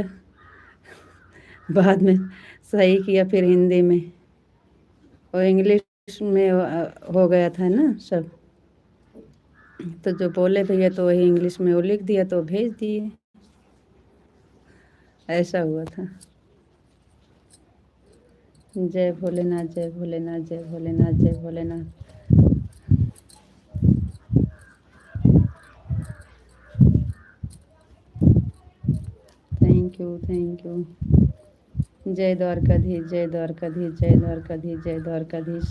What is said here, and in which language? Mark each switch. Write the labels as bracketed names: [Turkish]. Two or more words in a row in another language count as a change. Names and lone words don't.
[Hindi] बाद में सही किया फिर हिंदी में, वो इंग्लिश में हो गया था ना सब। तो जो बोले भैया तो वही इंग्लिश में वो लिख दिया, तो भेज दिए। ऐसा हुआ था। जय भोलेनाथ, जय भोलेनाथ, जय भोलेनाथ, जय भोलेनाथ। [English] thank you, thank you. [Hindi] जय द्वारकाधीश, जय द्वारकाधीश, जय द्वारकाधीश, जय द्वारकाधीश।